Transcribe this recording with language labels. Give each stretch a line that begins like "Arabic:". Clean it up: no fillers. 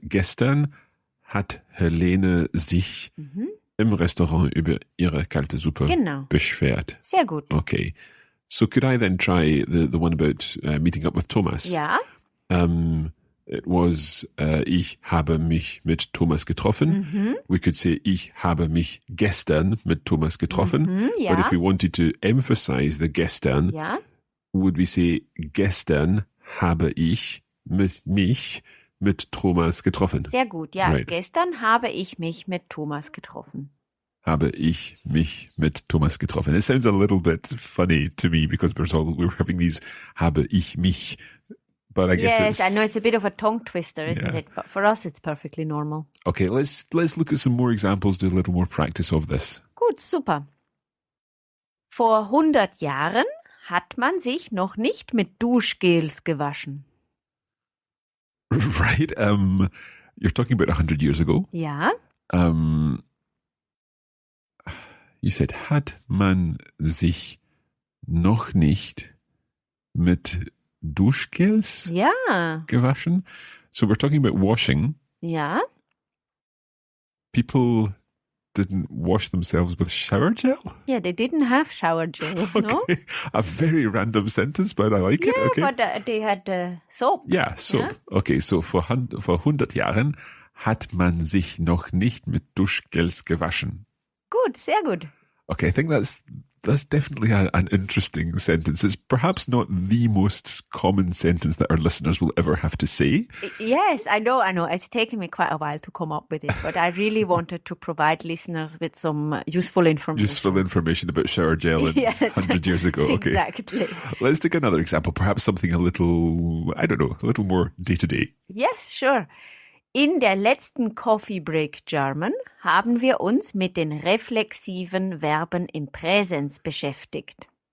German: Gestern hat Helene sich im Restaurant über ihre kalte Suppe beschwert. Sehr gut.
English: Okay. So could I then try the one about meeting up with Thomas?
German: Ja.
English: It was,
German: ich habe mich mit Thomas getroffen.
English: We could say,
German: ich habe mich gestern mit Thomas getroffen. Ja.
English: But if we wanted to emphasize the gestern, would we say,
German: gestern habe ich mich mit Thomas getroffen? Sehr gut, ja.
English: Right.
German: Gestern habe ich mich mit Thomas getroffen. Habe ich mich mit Thomas getroffen.
English: It sounds a little bit funny to me because we're having these
German: habe ich mich.
English: But I guess yes, I know it's a bit of a tongue twister, isn't it? But for us, it's perfectly normal. Okay, let's look at some more examples, do a little more practice of this.
German: Gut, super. Vor 100 Jahren hat man sich noch nicht mit Duschgels gewaschen.
English: Right, you're talking about 100 years ago.
German: Ja.
English: You said,
German: hat man sich noch nicht mit Duschgels gewaschen?
English: So we're talking about washing.
German: Ja.
English: People didn't wash themselves with shower gel? Yeah, they didn't have shower gels, okay. no? A very random sentence, but I like it. Okay. But they had soap. Yeah, soap. Yeah?
German: Okay, so vor 100 Jahren hat man sich noch nicht mit Duschgels gewaschen. Gut, sehr gut.
English: Okay, I think that's definitely an interesting sentence. It's perhaps not the most common sentence that our listeners will ever have to say. Yes, I know. It's taken me quite a while to come up with it, but I really wanted to provide listeners with some useful information. Useful information about shower gel 100 years ago. Okay. Exactly. Let's take another example, perhaps something a little more day-to-day. Yes, sure.
German: In der letzten Coffee Break German haben wir uns mit den reflexiven Verben im Präsens beschäftigt.